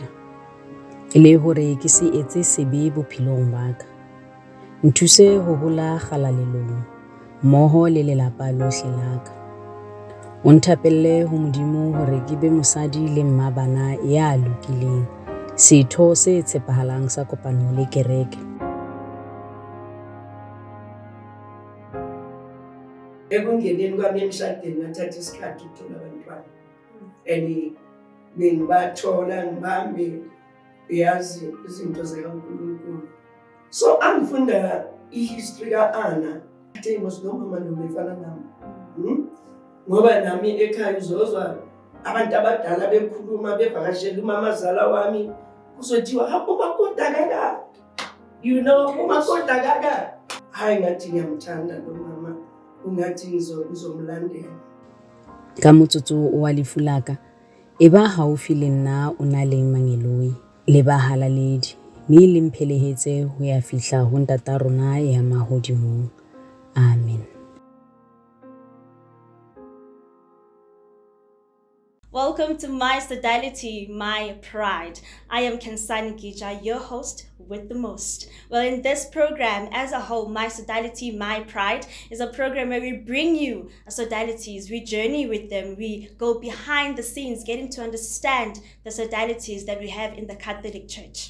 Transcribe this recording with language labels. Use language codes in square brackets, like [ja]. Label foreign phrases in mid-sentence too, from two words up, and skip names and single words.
[st] E le hore ke se etse sebe bophelong ba ka. Nthuse ho hola kgalalelong, mmoho le lelapa lohle la ka. O nthapelle ho Modimo hore ke be mosadi le mmabana ya lokileng, setho se tshepahalang sa kopano le kereke. [zu] Ekungeneni kwami emshadweni ngathatha isikhathi ukuthola abantwana. And ngibathola ngibambe yazi izinto zikaNkulunkulu. So angifunda ihistory ka-Anna, athi mos nomama nomefana nami. Ngoba nami ekhaya uzozwa abantu abadala bekhuluma bevakashela umamazala wami kuzothiwa hapho makoda kaka. [en] You know [zu] makoda kaka. Hayi ngathi ngiyamthanda lo mama. Ungathi ngizomlandela. [st] Ka motsotso wa lefu la ka, e ba haufi le nna o na le mangeloi le bahalaledi, mme le mphelehetse ho ya fihla ho ntata rona ya mahodimong. Amen. [en] Welcome to My Sodality, My Pride. I am Kensani Gija, your host with the most. Well, in this program as a whole, My Sodality, My Pride is a program where we bring you sodalities, we journey with them, we go behind the scenes, getting to understand the sodalities that we have in the Catholic Church.